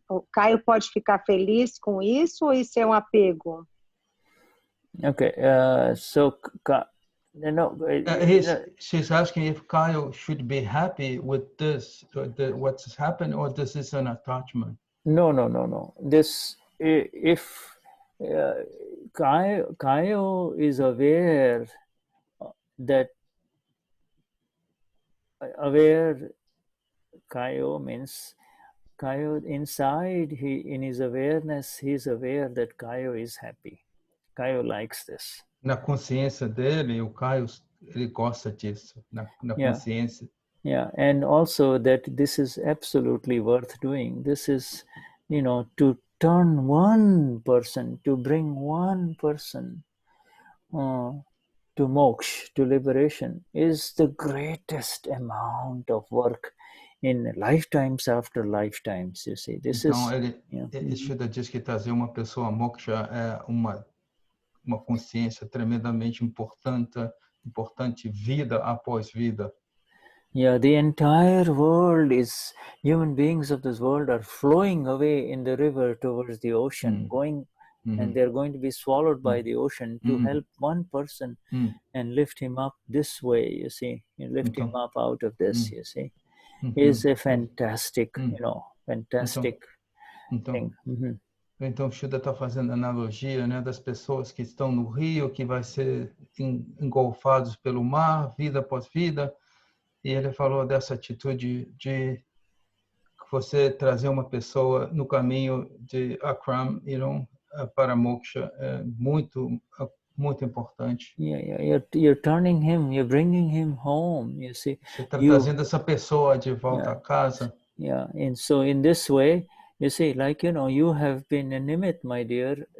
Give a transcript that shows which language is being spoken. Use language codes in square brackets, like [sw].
[pt] O Caio pode ficar feliz com isso ou isso é um apego? [en] Okay. So, no. She's asking if Kyle should be happy with this, what's happened, or this is an attachment. No. This, if Kaio is aware that Kaio means Kaio inside, in his awareness, he is aware that Kaio is happy. Kaio likes this. [pt] Na consciência dele, o Caio, ele gosta disso, na consciência. [en] Yeah, and also that this is absolutely worth doing. This is, to turn one person, to bring one person to moksha, to liberation, is the greatest amount of work in lifetimes after lifetimes, you see. This [pt] então, [en] is... [pt] Shuddha diz que trazer uma pessoa a moksha é uma consciência tremendamente importante, vida após vida. [en] Yeah, the entire world is, human beings of this world are flowing away in the river towards the ocean, going, and they're going to be swallowed by the ocean to help one person and lift him up this way, you see, and lift him up out of this, you see, is a fantastic, fantastic thing. [pt] Então, o Shuddha está fazendo analogia, né, das pessoas que estão no rio, que vai ser engolfados pelo mar, vida após vida. E ele falou dessa atitude de você trazer uma pessoa no caminho de Akram, para moksha, é muito importante. [en] Yeah. You're turning him, you're bringing him home, you see. [pt] Você está trazendo essa pessoa de volta a casa. [en] Yeah, and so in this way, you see, like, you have been a nimit, my dear.